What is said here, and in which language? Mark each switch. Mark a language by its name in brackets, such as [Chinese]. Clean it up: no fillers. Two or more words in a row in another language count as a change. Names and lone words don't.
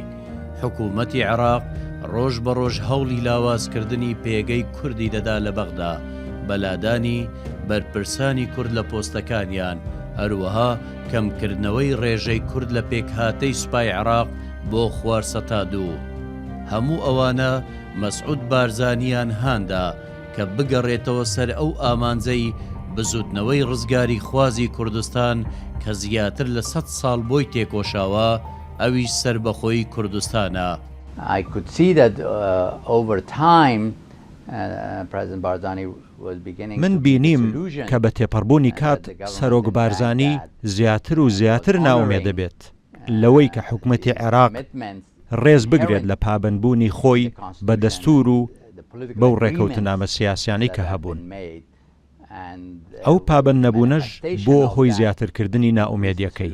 [Central Kurdish] حکوومەتی عێراق ڕۆژ بە ڕۆژ هەوڵی لاوازکردنی پێگەی کوردی دەدا لە بەغدا، بەلادانی بەرپرسانی کورد لە پۆستەکانیان، هەروەها کەمکردنەوەی ڕێژەی کورد لە پێکهاتەی سوپای عێراق بۆ خوارسەتا دوو. هەموو ئەوانە مەسعود بارزانیان هاندا کە بگەڕێتەوە سەر ئەو ئامانجەی بزوتنەوەی ڕزگاری خوازی کوردستان کە زیاتر لە 100 ساڵ بۆی تێکۆشاوە، ئەویش سربەخۆی کوردستانە. [English] I could see that over time President Barzani was beginning [Central Kurdish] من بینیم کە بە تێپەڕبوونی کات سەرۆک بارزانی زیاتر و زیاتر ناومێ دەبێت لەوەی کە حکومەتی عێراق ڕێز بگرێت لە پابندبوونی خۆی بە دەستور و بەو ڕێکەوتنامە سیاسیانەی کە هەبوون. ئەو پابند نەبوونەش بۆ هۆی زیاترکردنی ناومێدیەکەی.